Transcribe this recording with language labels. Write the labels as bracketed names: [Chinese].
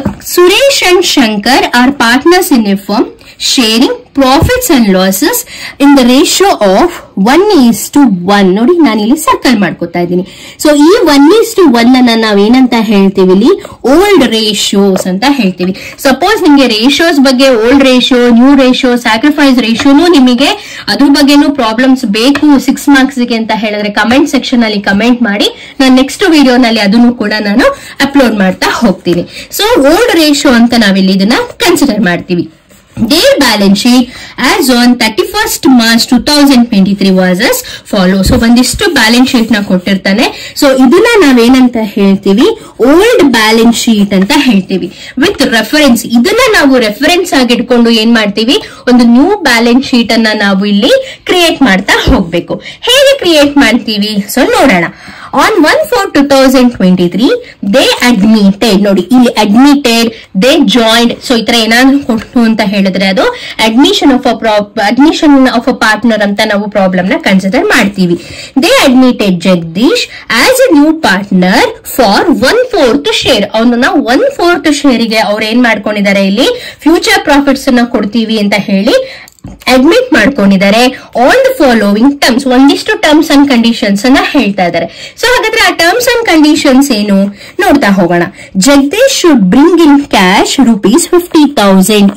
[English] Suresh and Shankar are partners in a firm sharing profits and losses in the ratio of 1:1. [Kannada] ನೋಡಿ ನಾನು ಇಲ್ಲಿ circle ಮಾಡ್ಕೊತಾ ಇದ್ದೀನಿ. So ಈ 1:1 ಅನ್ನ ನಾವೇನಂತ ಹೇಳ್ತೀವಿ ಇಲ್ಲಿ ಓಲ್ಡ್ ರೇಷಿಯೋಸ್ ಅಂತ ಹೇಳ್ತೀವಿ. ಸಪೋಸ್ ನಿಮ್ಗೆ ರೇಷಿಯೋಸ್ ಬಗ್ಗೆ old ratio, new ratio, sacrifice ರೇಷಿಯೋನು ನಿಮಗೆ ಅದ್ರ ಬಗ್ಗೆನೂ ಪ್ರಾಬ್ಲಮ್ಸ್ ಬೇಕು 6 marks ಗೆ ಅಂತ ಹೇಳಿದ್ರೆ ಕಮೆಂಟ್ ಸೆಕ್ಷನ್ ಅಲ್ಲಿ ಕಮೆಂಟ್ ಮಾಡಿ. ನಾನು ನೆಕ್ಸ್ಟ್ ವಿಡಿಯೋನಲ್ಲಿ ಅದನ್ನು ಕೂಡ ನಾನು ಅಪ್ಲೋಡ್ ಮಾಡ್ತಾ ಹೋಗ್ತೀನಿ. ಸೊ ಓಲ್ಡ್ ರೇಷಿಯೋ ಅಂತ ನಾವಿಲ್ಲಿ ಇದನ್ನ ಕನ್ಸಿಡರ್ ಮಾಡ್ತೀವಿ. [English] Their balance sheet as on 31st March 2023 was as follows. [Kannada] So ಒಂದಿಷ್ಟು ಬ್ಯಾಲೆನ್ಸ್ ಶೀಟ್ ನ ಕೊಟ್ಟಿರ್ತಾನೆ. ಸೊ ಇದನ್ನ ನಾವೇನಂತ ಹೇಳ್ತೀವಿ ಓಲ್ಡ್ ಬ್ಯಾಲೆನ್ಸ್ ಶೀಟ್ ಅಂತ ಹೇಳ್ತೀವಿ ವಿತ್ ರೆಫರೆನ್ಸ್. ಇದನ್ನ ನಾವು ರೆಫರೆನ್ಸ್ ಆಗಿ ಇಟ್ಕೊಂಡು ಏನ್ ಮಾಡ್ತೀವಿ, ಒಂದು ನ್ಯೂ ಬ್ಯಾಲೆನ್ಸ್ ಶೀಟ್ ಅನ್ನ ನಾವು ಇಲ್ಲಿ ಕ್ರಿಯೇಟ್ ಮಾಡ್ತಾ ಹೋಗ್ಬೇಕು. ಹೇಗೆ ಕ್ರಿಯೇಟ್ ಮಾಡ್ತೀವಿ ಸೊ ನೋಡೋಣ. [English] On 1/4/2023 they admitted, [Kannada] ನೋಡಿ ಇಲ್ಲಿ [English] admitted, they joined. [Kannada] ಸೊ ಈ ತರ ಏನಾದ್ರು ಕೊಟ್ಟು ಅಂತ ಹೇಳಿದ್ರೆ ಅದು ಅಡ್ಮಿಷನ್ ಆಫ್ ಅ ಪಾರ್ಟ್ನರ್ ಅಂತ ನಾವು ಪ್ರಾಬ್ಲಮ್ ನ ಕನ್ಸಿಡರ್ ಮಾಡ್ತೀವಿ. [English] They admitted Jagdish as a new partner for 1/4 share. [Kannada] ಅವನ್ನ 1/4 share ಗೆ ಅವ್ರು ಏನ್ ಮಾಡ್ಕೊಂಡಿದ್ದಾರೆ ಇಲ್ಲಿ ಫ್ಯೂಚರ್ ಪ್ರಾಫಿಟ್ಸ್ ಅನ್ನ ಕೊಡ್ತೀವಿ ಅಂತ ಹೇಳಿ ಅಡ್ಮಿಟ್ ಮಾಡ್ಕೊಂಡಿದ್ದಾರೆ. [English] on the following terms, [Kannada] ಒಂದಿಷ್ಟು ಟರ್ಮ್ಸ್ ಅಂಡ್ ಕಂಡೀಷನ್ಸ್ ಅನ್ನ ಹೇಳ್ತಾ ಇದ್ದಾರೆ. ಸೊ ಹಾಗಾದ್ರೆ ಆ ಟರ್ಮ್ಸ್ ಅಂಡ್ ಕಂಡೀಷನ್ಸ್ ಏನು ನೋಡ್ತಾ ಹೋಗೋಣ. [English] Jagdish should bring in cash ₹50,000.